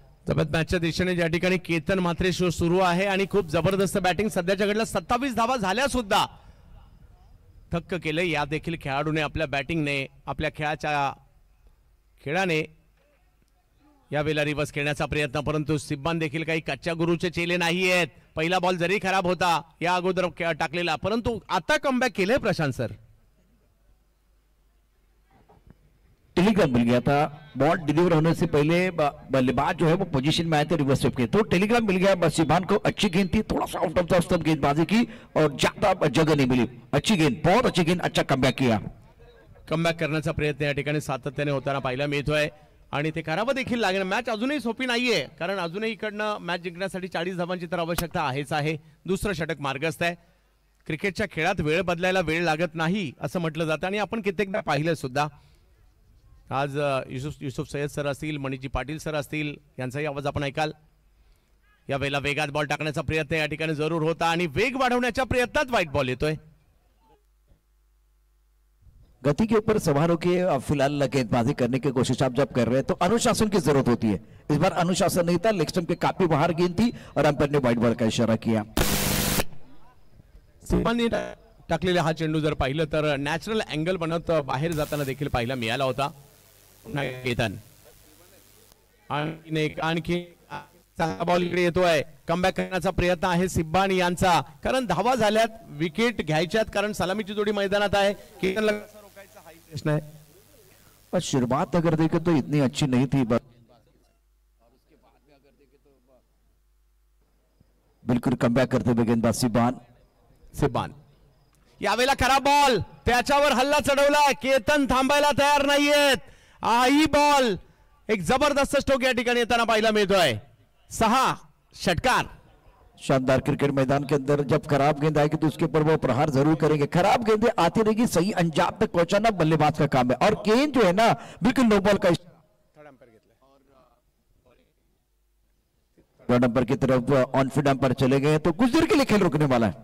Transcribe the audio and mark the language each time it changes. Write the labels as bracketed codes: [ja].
[mr] जबरदस्त मॅचच्या दिशेने ज्या ठिकाणी केतन म्हात्रे शो सुरू आहे आणि खूप जबरदस्त बॅटिंग सध्याच्या घडीला 27 धावा झाल्या सुद्धा थक्क केले या देखील खेळाडूने आपल्या बॅटिंगने, आपल्या खेळाने यावेळेला रिव्हर्स खेळण्याचा प्रयत्न. परंतु सिब्बान देखील काही कच्च्या गुरुचे चेले नाही आहेत. पहिला बॉल जरी खराब होता या अगोदर टाकलेला, परंतु आता कमबॅक केले प्रशांत सर. [hi] टेलीग्राम मिल गया था, बॉल डिलीवर होने से पहले बल्लेबाज जो है वो पोजीशन में आए थे रिवर्स स्टेप के, तो टेलीग्राम मिल गया. सिब्बान को अच्छी गेंद थी, थोड़ा सा आउट ऑफ द स्टंप गेंदबाजी की और ज्यादा जगह नहीं मिली. अच्छी गेंद, बहुत अच्छी गेंद, अच्छा कमबॅक किया. [mr] कमबॅक करण्याचा प्रयत्न या ठिकाणी सातत्याने होताना पाहायला मिळतोय आणि ते करावं देखील लागेल. मॅच अजूनही सोपी नाहीये, कारण अजूनही इकडनं मॅच जिंकण्यासाठी 40 धावांची तर आवश्यकता आहेच आहे. दुसरं षटक मार्गस्थ आहे. क्रिकेटच्या खेळात वेळ बदलायला वेळ लागत नाही असं म्हटलं जातं, आणि आपण कित्येकदा पाहिलं सुद्धा. आज युसुफ सय्यद सर असतील, मणिजी पाटील सर असतील, यांचाही आवाज आपण ऐकाल. यावेळेला वेगात बॉल टाकण्याचा प्रयत्न या ठिकाणी जरूर होता आणि वेग वाढवण्याच्या प्रयत्नात वाईट बॉल येतोय. [hi] गति के ऊपर सवार होकर फिलहाल गेंदबाजी करने की कोशिश आप जब कर रहे हैं तो अनुशासन की जरूरत होती है. इस बार अनुशासन नहीं था, लेग स्टंप के काफी बाहर गेंद थी और अंपायर ने वाइड बॉल का इशारा किया. [mr] सिब्बानने टाकलेला हा चेंडू जर पाहिलं तर नॅचरल अँगल बनत बाहेर जाताना देखील पाहायला मिळाला होता. केतन आणखी चांगला बॉल इकडे येतोय. कमबॅक करण्याचा प्रयत्न आहे सिब्बान यांचा, कारण धावा झाल्यात, विकेट घ्यायच्यात, कारण सलामीची जोडी मैदानात आहे. केतनला रोखायचा हा प्रश्न आहे. [hi] और शुरुआत अगर देखें तो इतनी अच्छी नहीं थी, बिल्कुल कमबॅक करते हुए गेंदबाज सिब्बान. [mr] यावेळेला खराब बॉल, त्याच्यावर हल्ला चढवलाय. केतन थांबायला तयार नाहीयेत. आई बॉल, एक जबरदस्त स्ट्रोक या ठिकाणी येताना पाहायला मिळतोय. 6 षटकार. [hi] शानदार क्रिकेट मैदान के अंदर जब खराब गेंद आएगी तो उसके ऊपर वो प्रहार जरूर करेंगे. खराब गेंदें आती रहेगी, सही अंजाम तक पहुंचाना बल्लेबाज का काम है. और गेंद जो है ना बिल्कुल नो बॉल का नंबर की तरफ ऑन फील्ड अंपायर चले गए तो कुछ देर के लिए खेल रुकने वाला है.